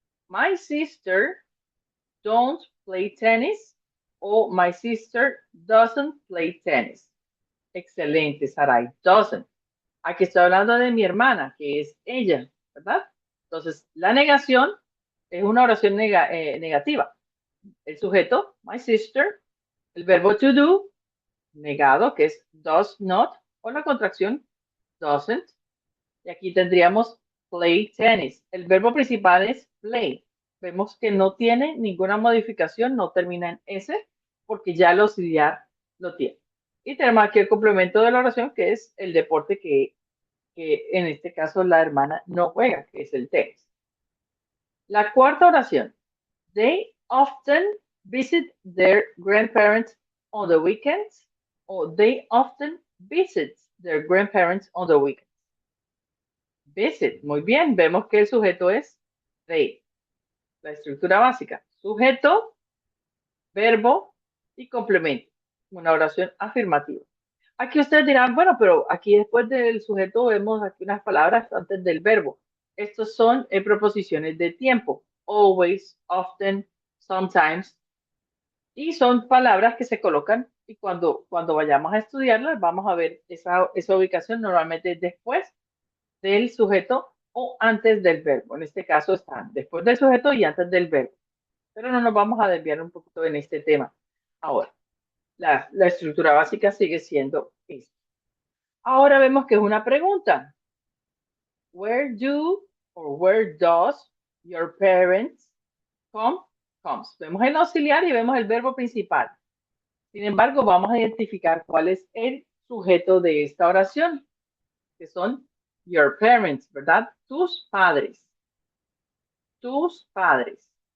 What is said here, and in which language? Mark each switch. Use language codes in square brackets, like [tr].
[en] My sister don't play tennis o my sister doesn't play tennis. Excelente, Sarai. Doesn't. [es] Aquí estoy hablando de mi hermana, que es ella, ¿verdad? Entonces, la negación es una oración negativa. El sujeto, my sister, el verbo to do, negado, que es does not, o la contracción doesn't. Y aquí tendríamos play tennis. El verbo principal es play. Vemos que no tiene ninguna modificación, no termina en S, porque ya el auxiliar lo tiene. Y tenemos aquí el complemento de la oración, que es el deporte que en este caso la hermana no juega, que es el tenis. La cuarta oración. [en] They often visit their grandparents on the weekends, o they often visit their grandparents on the weekends. [es] Visit, muy bien, vemos que el sujeto es they, la estructura básica. Sujeto, verbo y complemento. Una oración afirmativa. Aquí ustedes dirán, bueno, pero aquí después del sujeto vemos aquí unas palabras antes del verbo. Estos son preposiciones de tiempo. [en] Always, often, sometimes. [es] Y son palabras que se colocan y cuando vayamos a estudiarlas vamos a ver esa ubicación normalmente después del sujeto o antes del verbo. En este caso están después del sujeto y antes del verbo. Pero no nos vamos a desviar un poquito en este tema. Ahora, la estructura básica sigue siendo esta. Ahora vemos que es una pregunta. [en] Where do or where does your parents come? Comes. [es] Vemos el auxiliar y vemos el verbo principal. Sin embargo, vamos a identificar cuál es el sujeto de esta oración, que son your parents, ¿verdad? Tus padres. Tus padres.